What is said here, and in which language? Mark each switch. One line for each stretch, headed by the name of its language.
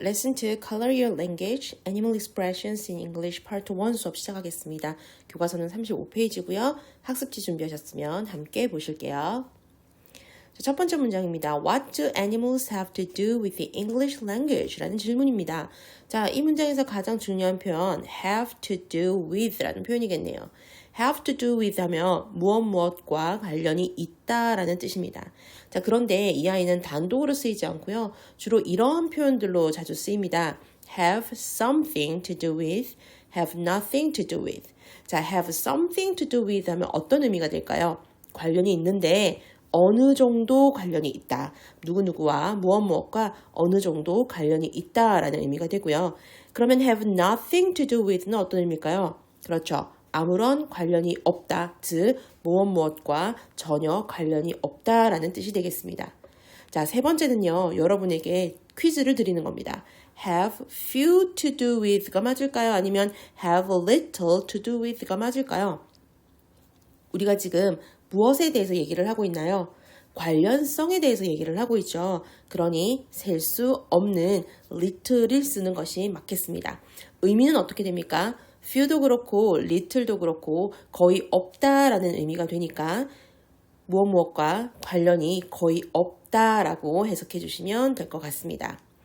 English: Lesson 2 Color Your Language, Animal Expressions in English Part 1
Korean: 수업 시작하겠습니다. 교과서는 35페이지고요. 학습지 준비하셨으면 함께 보실게요. 첫 번째 문장입니다.
English: What do animals have to do with the English language?
Korean: 라는 질문입니다. 자, 이 문장에서 가장 중요한 표현
English: have to do with
Korean: 라는 표현이겠네요.
English: have to do with
Korean: 하면 무엇과 관련이 있다라는 뜻입니다. 자, 그런데 이 아이는 단독으로 쓰이지 않고요. 주로 이러한 표현들로 자주 쓰입니다.
English: have something to do with, have nothing to do with.
Korean: 자,
English: have something to do with
Korean: 하면 어떤 의미가 될까요? 관련이 있는데 어느 정도 관련이 있다. 누구누구와 무엇과 어느 정도 관련이 있다라는 의미가 되고요. 그러면
English: have nothing to do with
Korean: 는 어떤 의미일까요? 그렇죠. 아무런 관련이 없다. 즉 무엇과 전혀 관련이 없다라는 뜻이 되겠습니다. 자, 세 번째는요. 여러분에게 퀴즈를 드리는 겁니다.
English: have few to do with가
Korean: 맞을까요? 아니면
English: have little to do with가 맞을까요?
Korean: 우리가 지금 무엇에 대해서 얘기를 하고 있나요? 관련성에 대해서 얘기를 하고 있죠. 그러니 셀 수 없는 little을 쓰는 것이 맞겠습니다. 의미는 어떻게 됩니까? few도 그렇고 little도 그렇고 거의 없다라는 의미가 되니까 무엇과 관련이 거의 없다라고 해석해 주시면 될 것 같습니다.